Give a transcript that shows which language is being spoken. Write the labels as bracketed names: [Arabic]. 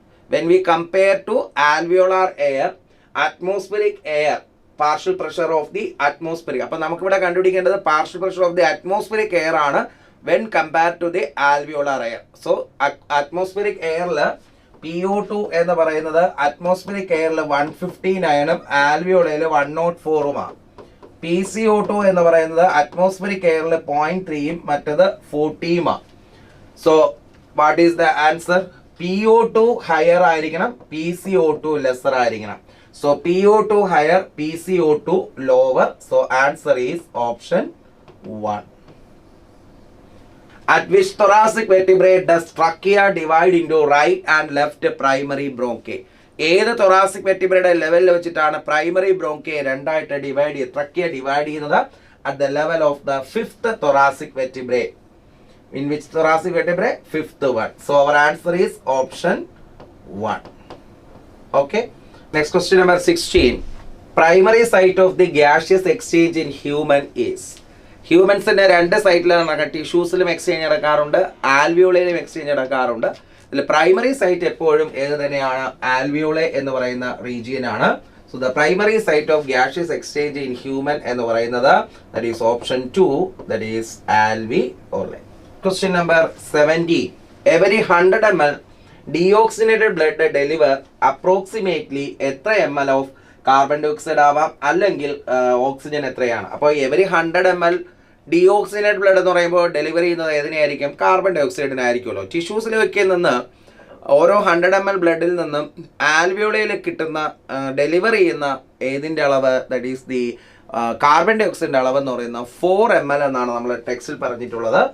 [English] When we compare to alveolar air, atmospheric air, partial pressure of the atmospheric. [Malayalam] അപ്പോൾ നമുക്ക് ഇവിടെ കണ്ടുപിടിക്കേണ്ടത് [English] partial pressure of the atmospheric air [Malayalam] ആണ് [English] when compared to the alveolar air. [Malayalam] So atmospheric airൽ PO2 എന്ന് പറയുന്നത് atmospheric airൽ 159 alveolar 104 ആണ്. PCO2 എന്ന് പറയുന്നത് atmospheric airൽ 0.3 മറ്റേത് 40 ആണ്. [English] So what is the answer? [Malayalam] PO2 higher ആയിരിക്കണം, PCO2 lesser ആയിരിക്കണം. [English] So PO2 higher, PCO2 lower. So answer is option 1. At which thoracic vertebrae does trachea divide into right and left primary bronchi? ഏത് thoracic vertebrae ലെവലിൽ വെച്ചിട്ടാണ് primary bronchi രണ്ടായിട്ട് divide ചെയ്യുന്നത്, trachea divide ചെയ്യുന്നത്? At the level of the 5th thoracic vertebrae. In which thoracic vertebrae? 5th one. So our answer is option 1. Okay. Next question number 16. Primary site of the gaseous exchange in human is. [Malayalam] ഹ്യൂമൻസിൻ്റെ രണ്ട് സൈറ്റിലാണ് നടക്കുക. ടിഷ്യൂസിലും exchange നടക്കാറുണ്ട്, ആൽവിയോളയിലും exchange നടക്കാറുണ്ട്. ഇതിൽ primary site എപ്പോഴും ഏത് തന്നെയാണ്? Alveoli എന്ന് പറയുന്ന റീജിയൻ ആണ്. [English] so the primary site of gaseous exchange in human [Malayalam] എന്ന് പറയുന്നത് [English] that is option 2, that is alveoli. Question number 17. Every 100 ml deoxygenated blood deliver approximately എത്ര ml of carbon dioxide [Malayalam] ആവാം, അല്ലെങ്കിൽ ഓക്സിജൻ എത്രയാണ്? അപ്പോൾ എവരി 100 ml ഡിയോക്സിനേറ്റഡ് ബ്ലഡ് എന്ന് പറയുമ്പോൾ delivery ചെയ്യുന്നത് ഏതിനായിരിക്കും? കാർബൺ ഡയോക്സൈഡിനായിരിക്കുമല്ലോ. ടിഷ്യൂസിലേക്ക് നിന്ന് ഓരോ 100 ml ബ്ലഡിൽ നിന്നും ആൽവിയോളയിൽ കിട്ടുന്ന ഡെലിവറി ചെയ്യുന്ന ഏതിൻ്റെ അളവ്? [English] that is the [Malayalam] കാർബൺ ഡയോക്സൈഡിൻ്റെ അളവ് എന്ന് പറയുന്നത് 4 ml എന്നാണ് നമ്മൾ ടെക്സ്റ്റിൽ പറഞ്ഞിട്ടുള്ളത്.